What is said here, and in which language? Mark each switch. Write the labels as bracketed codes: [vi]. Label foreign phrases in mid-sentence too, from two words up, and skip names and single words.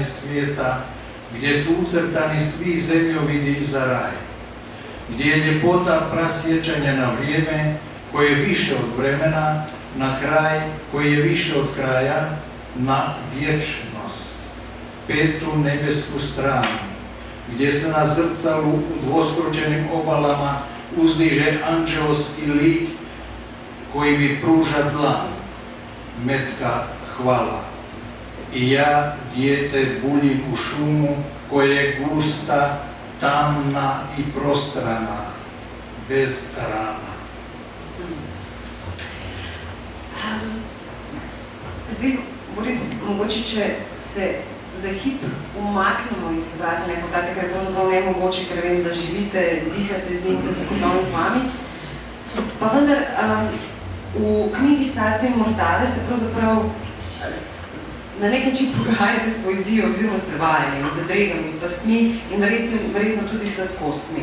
[hr] svijeta, gdje su ucrtani svi zemljovidi za raj, gdje je ljepota prasjećanja na vrijeme, koje je više od vremena, na kraj, koji je više od kraja, na vječnost, petu nebesku stranu, gdje se na zrcalu u dvostručenim obalama uzdiže anđelski lik koji mi pruža dlan. Metka, hvala. I ja, dijete, buljim u šumu koja je gusta, tamna i prostrana, bez rana. [sl] Zdaj, Boris, mogoče, če se za hip umaknemo iz vrata nepovrata, ker je pravzaprav nemogoče, ker vem, da živite, dihate z njim, tako kot on z vami. Pa vendar, v knjigi Salto in Mortale se pravzaprav na nek način pogajate s poezijo oziroma s prevajanjem, z zadregami, s pastmi in verjetno tudi s sladkostmi.